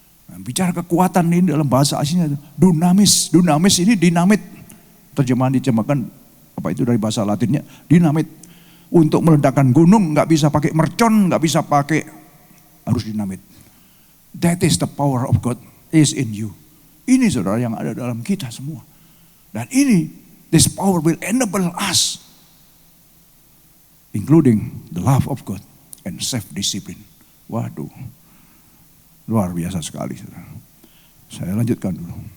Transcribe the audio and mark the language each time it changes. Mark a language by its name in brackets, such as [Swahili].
[Indonesian] Nah, bicara kekuatan ini dalam bahasa aslinya dunamis. Dunamis ini dinamit. Terjemahan diterjemahkan apa itu dari bahasa Latinnya dinamit. Untuk meledakkan gunung nggak bisa pakai mercon, nggak bisa pakai, harus dinamit. [English] That is the power of God is in you. [Indonesian] Ini saudara yang ada dalam kita semua. [English] Dan ini, this power will enable us, including the love of God and self-discipline. [Indonesian] Waduh. Luar biasa sekali, saudara. Saya lanjutkan dulu.